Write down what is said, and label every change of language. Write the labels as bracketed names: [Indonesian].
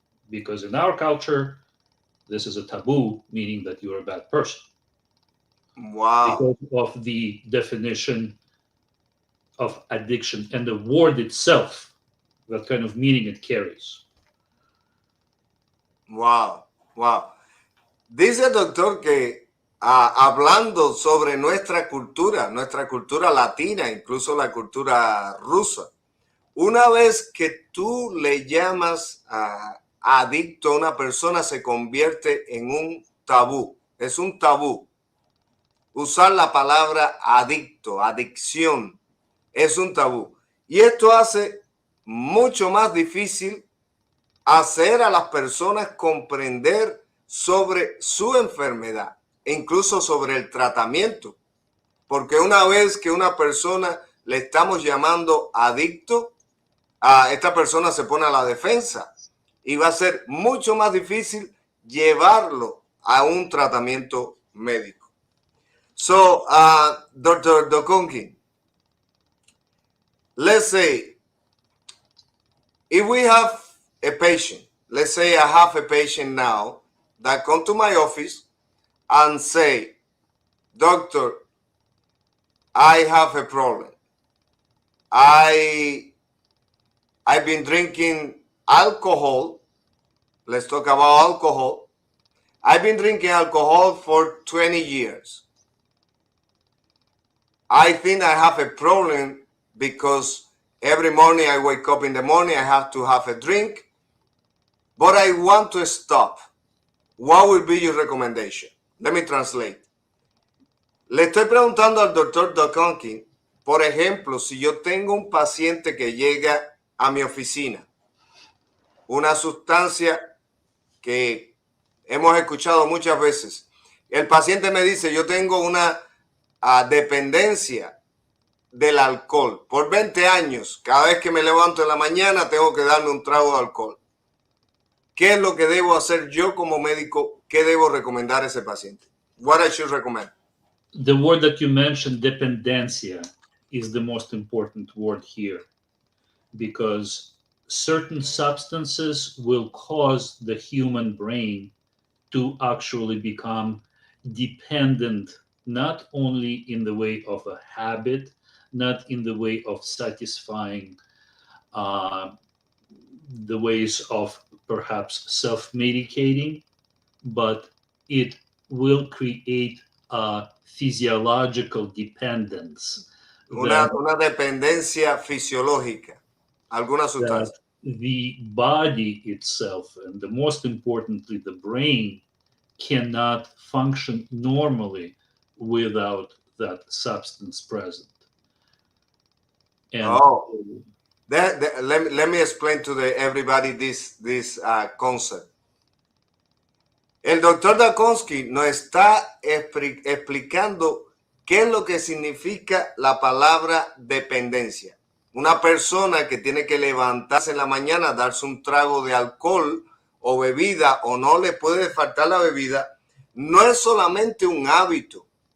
[English] Because in our culture, this is a taboo, meaning that you're a bad person. Wow. Because of the definition of addiction and the word itself, what kind of meaning it carries. Wow. Wow. [Spanish] Dice el doctor que hablando sobre nuestra cultura latina, incluso la cultura rusa, una vez que tú le llamas adicto a una persona, se convierte en un tabú. Es un tabú. Usar la palabra adicto, adicción, es un tabú. Y esto hace mucho más difícil hacer a las personas comprender sobre su enfermedad e incluso sobre el tratamiento. Porque una vez que una persona le estamos llamando adicto, esta persona se pone a la defensa y va a ser mucho más difícil llevarlo a un tratamiento médico. [English] So, Dr. DOKUKIN, let's say if we have a patient, let's say I have a patient now that come to my office and say, doctor, I have a problem. I've been drinking alcohol. Let's talk about alcohol. I've been drinking alcohol for 20 years. I think I have a problem because every morning I wake up in the morning, I have to have a drink, but I want to stop. What would be your recommendation? Let me translate. [Spanish] Le estoy preguntando al doctor DOKUKIN, por ejemplo, si yo tengo un paciente que llega a mi oficina, una sustancia que hemos escuchado muchas veces. El paciente me dice, yo tengo una dependencia del alcohol. Por 20 años, cada vez que me levanto en la mañana, tengo que darme un trago de alcohol. ¿Qué es lo que debo hacer yo como médico? ¿Qué debo recomendar a ese paciente? [English] What I should recommend? The word that you mentioned, dependencia, is the most important word here, because certain substances will cause the human brain to actually become dependent not only in the way of a habit, not in the way of satisfying the ways of perhaps self-medicating, but it will create a physiological dependence [Spanish] Una dependencia fisiológica, alguna [English] that [Spanish] sustancia. [English] the body itself, and the most importantly, the brain, cannot function normally without that substance present. And let me explain to everybody this concept. [Spanish] El doctor DOKUKIN nos está explicando qué es lo que significa la palabra dependencia. Una persona que tiene que levantarse en la mañana, darse un trago de alcohol o bebida, o no le puede faltar la bebida, no es solamente un hábito.